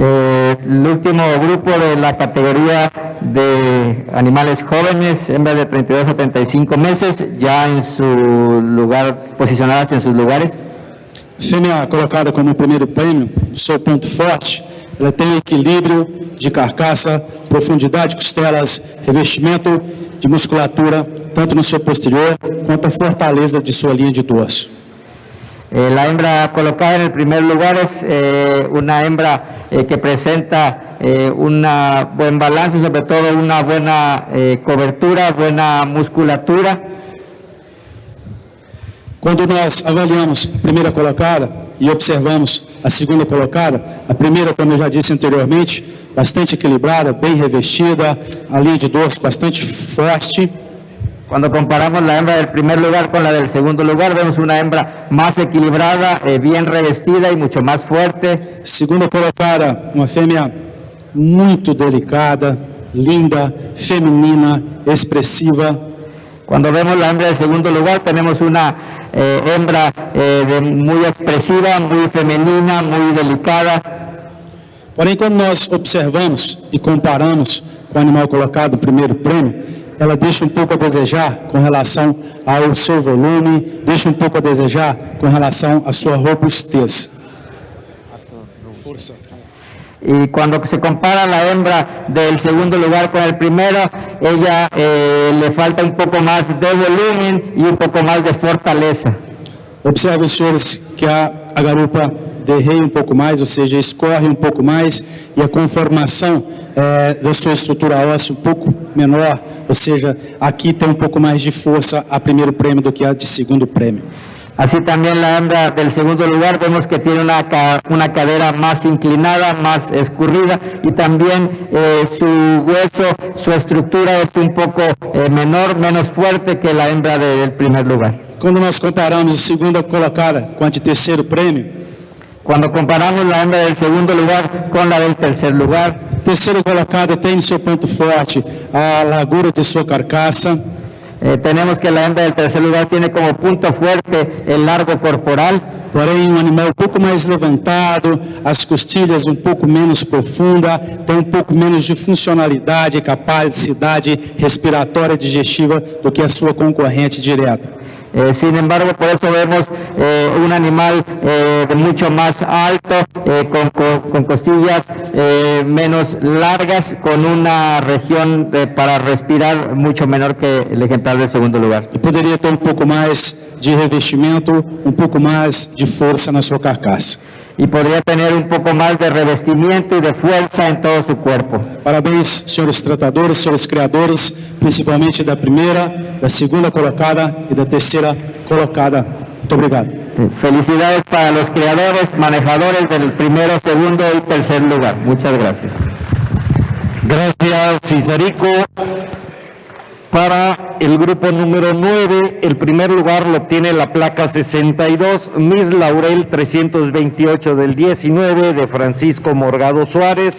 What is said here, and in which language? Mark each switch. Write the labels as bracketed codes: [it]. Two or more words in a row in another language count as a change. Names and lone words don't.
[es] El último grupo de la categoría de animales jóvenes, hembras de 32 a 35 meses, ya en su lugar, posicionadas en sus lugares. [pt] Fêmea colocada como primeiro prêmio, seu ponto forte, ela tem equilíbrio de carcaça, profundidade de costelas, revestimento de musculatura, tanto no seu posterior quanto a fortaleza de sua linha de dorso. [es] La hembra colocada en el primer lugar es una hembra que presenta un buen balance, sobre todo una buena cobertura, buena musculatura. [pt] Quando nós avaliamos a primeira colocada e observamos a segunda colocada, a primeira, como eu já disse anteriormente, bastante equilibrada, bem revestida, a linha de dorso bastante forte. [es] Cuando comparamos la hembra del primer lugar con la del segundo lugar, vemos una hembra más equilibrada, bien revestida y mucho más fuerte. [pt] Segunda colocada, uma fêmea muito delicada, linda, feminina, expressiva. [es] Cuando vemos la hembra del segundo lugar, tenemos una hembra muy expresiva, muy femenina, muy delicada. [pt] Porém, quando nós observamos e comparamos com o animal colocado no primeiro prêmio, ela deixa um pouco a desejar com relação ao seu volume, deixa um pouco a desejar com relação à sua robustez. Força. [es] Y cuando se compara la hembra del segundo lugar con el primero, ella le falta un poco más de volumen y un poco más de fortaleza. [pt] Observe, senhores, que a garupa derreia um pouco mais, ou seja, escorre um pouco mais, e a conformação da sua estrutura óssea um pouco menor, ou seja, aqui tem um pouco mais de força a primeiro prêmio do que a de segundo prêmio. [es] Así también la hembra del segundo lugar vemos que tiene una cadera más inclinada, más escurrida, y también su hueso, su estructura es un poco menor, menos fuerte que la hembra del primer lugar. [pt] Quando nós comparamos a segunda colocada com a de terceiro prêmio, [es] Cuando comparamos la hembra del segundo lugar con la del tercer lugar, [pt] terceira colocada tem no seu ponto forte a largura de sua carcaça, [es] tenemos que la hembra del tercer lugar tiene como punto fuerte el largo corporal, [pt] porém um animal um pouco mais levantado, as costilhas um pouco menos profunda, tem um pouco menos de funcionalidade e capacidade respiratória digestiva do que a sua concorrente direta. [es] sin embargo, por eso vemos un animal mucho más alto, con costillas menos largas, con una región para respirar mucho menor que el ejemplar del segundo lugar. [pt] E poderia ter um pouco mais de revestimento, um pouco mais de força na sua carcaça. [es] Y podría tener un poco más de revestimiento y de fuerza en todo su cuerpo. [pt] Parabéns, senhores tratadores, senhores criadores, principalmente da primeira, da segunda colocada e da terceira colocada. Muito obrigado. [es] Felicidades para los creadores, manejadores del primero, segundo y tercer lugar. Muchas gracias. Gracias, Cisarico. Para el grupo número 9, el primer lugar lo obtiene la placa 62, Miss Laurel 328 del 19 de Francisco Morgado Suárez.